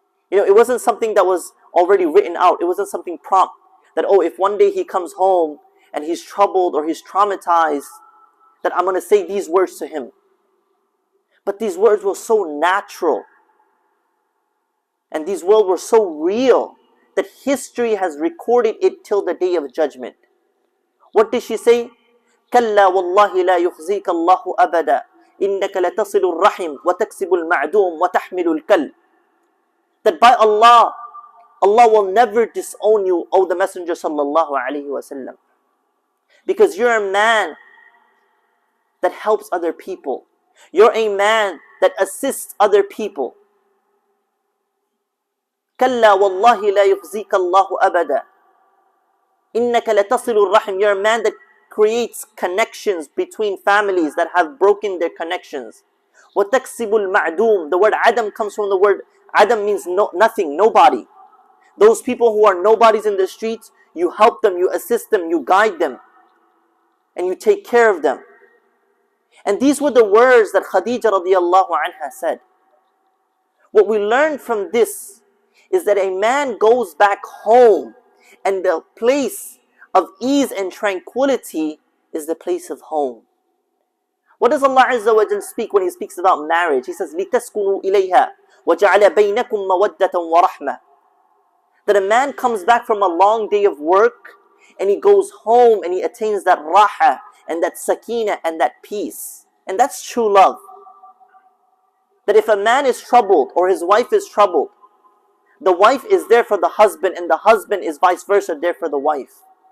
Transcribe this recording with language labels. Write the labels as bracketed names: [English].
[English] You know, it wasn't something that was already written out. It wasn't something prompt that, oh, if one day he comes home and he's troubled or he's traumatized, that I'm going to say these words to him. But these words were so natural. And these words were so real that history has recorded it till the day of judgment. What did she say? [Arabic] كلا والله لا يخزيك الله أبدا إنك لتصل الرحم وتكسب المعدوم وتحمل الكل. [English] That by Allah, Allah will never disown you, O the Messenger sallallahu alaihi wasallam, because you're a man that helps other people. You're a man that assists other people. [Arabic] كلا والله لا يخزيك الله أبدا إنك لتصل الرحم. [English] You're a man that creates connections between families that have broken their connections. [Arabic] وتكسب المعدوم. [English] The word Adam comes from the word Adam means nothing, nobody. Those people who are nobodies in the streets, you help them, you assist them, you guide them, and you take care of them. And these were the words that Khadija radiallahu anha said. What we learn from this is that a man goes back home, and the place of ease and tranquility is the place of home. What does Allah Azza wa Jal speak when He speaks about marriage? He says, [Arabic] لِتَسْكُنُوا إِلَيْهَا وَجَعَلَ بَيْنَكُمْ مَوَدَّةً وَرَحْمَةً. [English] That a man comes back from a long day of work, and he goes home and he attains that raha and that sakina and that peace. And that's true love. That if a man is troubled or his wife is troubled, the wife is there for the husband, and the husband is vice versa there for the wife.